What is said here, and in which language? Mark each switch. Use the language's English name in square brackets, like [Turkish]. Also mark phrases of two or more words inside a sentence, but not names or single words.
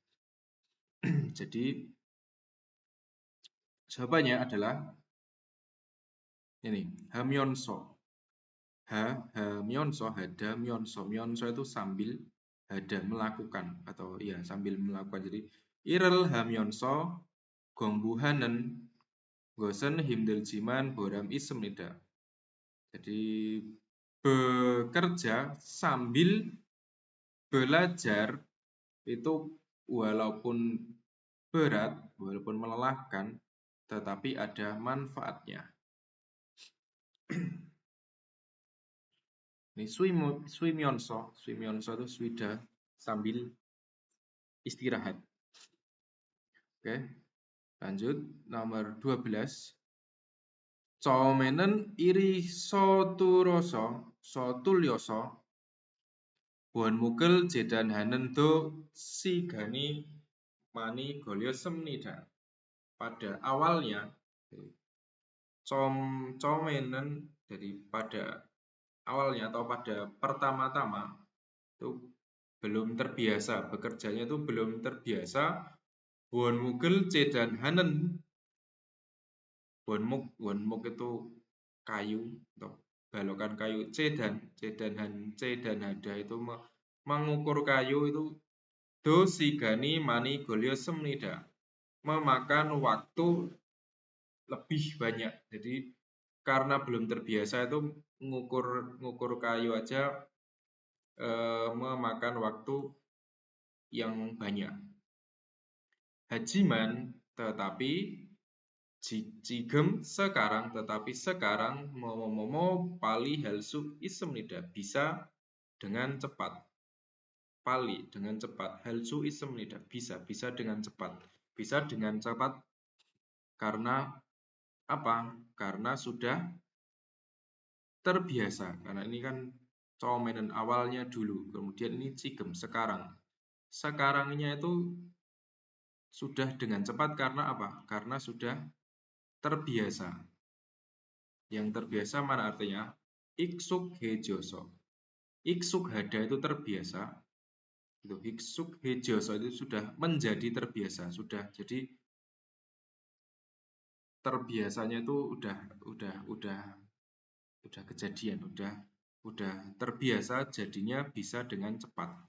[Indonesian] Jadi jawabannya adalah ini, [Korean] 하면서. 하면서, [Indonesian] myonso itu sambil, hada melakukan atau ya sambil melakukan. Jadi [Korean] 일을 하면서 공부하는 것은 힘들지만 보람 있습니다. [Indonesian] Jadi bekerja sambil belajar itu walaupun berat, walaupun melelahkan, tetapi ada manfaatnya. Ini 쉬면서 itu sudah sambil istirahat. Oke, lanjut nomor 12. [Korean] 처음에는 일이 서툴려서 원목을 재단하는 데 시간이 많이 걸렸습니다. [Indonesian] Pada awalnya, 처음에는 jadi pada awalnya atau pada pertama-tama itu belum terbiasa, bekerjanya itu belum terbiasa. [Korean] 원목을 재단하는, [Indonesian] 원목 itu kayu atau balokan kayu. 재단하다 itu mengukur kayu itu. [Korean] 도시간이 많이 걸렸습니다. [Indonesian] Memakan waktu lebih banyak. Jadi karena belum terbiasa itu ngukur kayu aja memakan waktu yang banyak. Hajiman, tetapi 지금 sekarang, tetapi sekarang [Korean] 뭐뭐뭐 빨리 할 수 있습니다. [Indonesian] Bisa dengan cepat. 빨리 dengan cepat. [Korean] 할 수 있습니다. [Indonesian] Bisa dengan cepat. Bisa dengan cepat karena apa? Karena sudah terbiasa. Karena ini kan 처음에는 awalnya dulu, kemudian ini 지금 sekarang. Sekarangnya itu sudah dengan cepat karena apa? Karena sudah terbiasa. Yang terbiasa mana artinya? [Korean] 익숙해져서. 익숙하다 [Indonesian] itu terbiasa. Itu 익숙해져서 itu sudah menjadi terbiasa, sudah. Jadi terbiasanya itu udah kejadian, udah terbiasa, jadinya bisa dengan cepat.